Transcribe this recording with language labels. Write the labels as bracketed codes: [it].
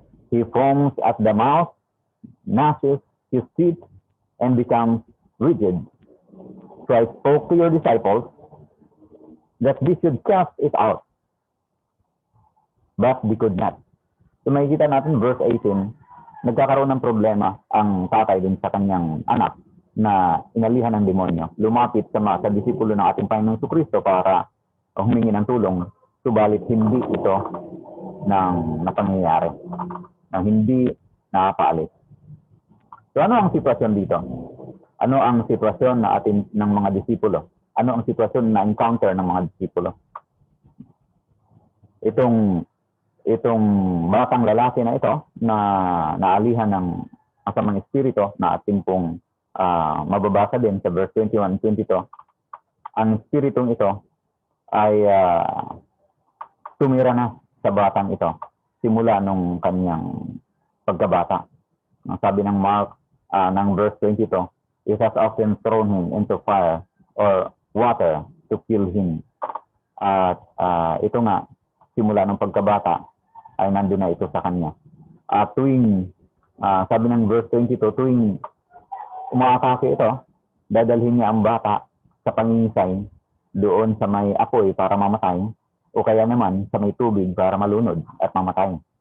[en] He foams at the mouth, gnashes his teeth, and becomes rigid. So I spoke to your disciples that they should cast it out, but they could not. [tl] So makikita natin verse 18, nagkakaroon ng problema ang tatay din sa kanyang anak na inalihan ng demonyo. Lumapit sa disipulo ng ating Panginoong Jesucristo para humingi ng tulong, subalit hindi ito napangyayari, hindi nakapaalis. So ano ang sitwasyon dito? Ano ang sitwasyon ng mga disipulo? Ano ang sitwasyon na encounter ng mga disipulo? Itong batang lalaki na ito na naalihan ng masamang espiritu na ating pong mababasa din sa verse 21 and 22. Ang espiritong ito ay tumira na sa batang ito simula nung kanyang pagkabata. Ang sabi ng Mark ng [en] verse 22, it has often thrown him into fire or water to kill him. [tl] At ito nga, simula ng pagkabata ay nandun na ito sa kanya. Sabi ng verse 22, tuwing umaatake ito, dadalhin niya ang bata sa pangingisay doon sa may apoy para mamatay, o kaya naman sa may tubig para malunod at mamatay.